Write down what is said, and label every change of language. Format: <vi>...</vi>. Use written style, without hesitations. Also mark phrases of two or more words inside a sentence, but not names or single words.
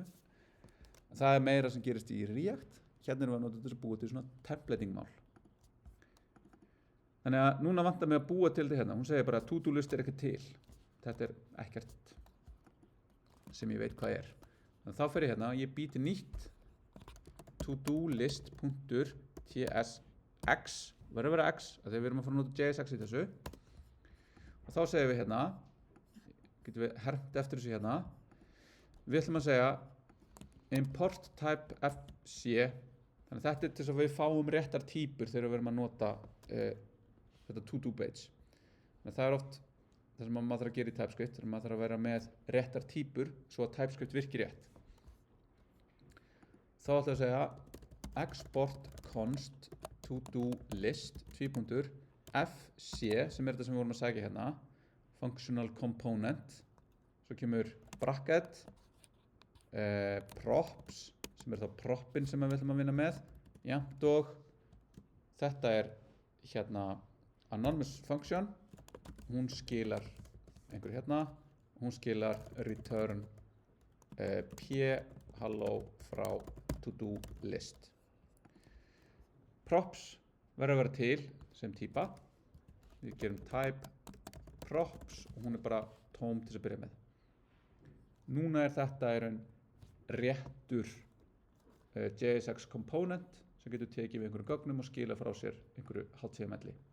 <is>Það er meira sem gerist í React. Hérna erum við að nota þess að búa til svona templating-mál. Þannig að núna vantar mig að búa til þetta hérna. Hún segir bara að</is> <en>to-do list</en> <is>er ekki til. Þetta er ekkert sem ég veit hvað er. Þannig að þá fer ég hérna og ég bý til nýtt</is> <en>to-do list.tsx</en> <is>verður að vera x, af því við erum að fara að nota JSX í þessu. Og þá segir við hérna, getum við hermt eftir þessu hérna. Við ætlum að segja</is> <en>import type fc,</en> <is>þannig að þetta til þess að við fáum réttar típur þegar við erum að nota þetta</is> <en>to-do page.</en> <is>Þannig að það oft það sem maður þarf að gera í TypeScript, þegar maður þarf að vera með réttar típur svo að TypeScript virkir rétt. Þá ætla að segja</is> <en>export const to-do list fc</en> <is>sem þetta sem við vorum að segja hérna,</is> <en>functional component,</en> <is>svo kemur bracket, props sem þá propin sem við ætlum að vinna með, jafnt og þetta hérna</is> <en>anonymous function,</en> <is>hún skilar einhverju hérna, hún skilar</is> <en>return hello</en> <is>frá</is> <en>to-do list.</en> <is>Props verður að vera til sem típa, við gerum</is> <en>type props</en> <is>og hún bara tóm til að byrja með. Núna þetta raun réttur</is> <en>JSX component</en> <is>sem getur tekið við einhverjum gögnum og skila frá sér einhverju HTML-i.</is>